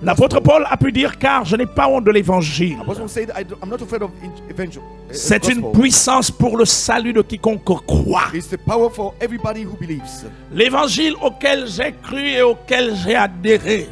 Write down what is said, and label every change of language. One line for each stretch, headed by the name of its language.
French: L'apôtre Paul a pu dire, car je n'ai pas honte de l'évangile.
English: Apostle said, I'm not afraid of evangel.
French: C'est une
English: gospel.
French: puissance pour le salut de quiconque croit.
English: It's the power for everybody who believes.
French: L'évangile auquel j'ai cru et auquel j'ai adhéré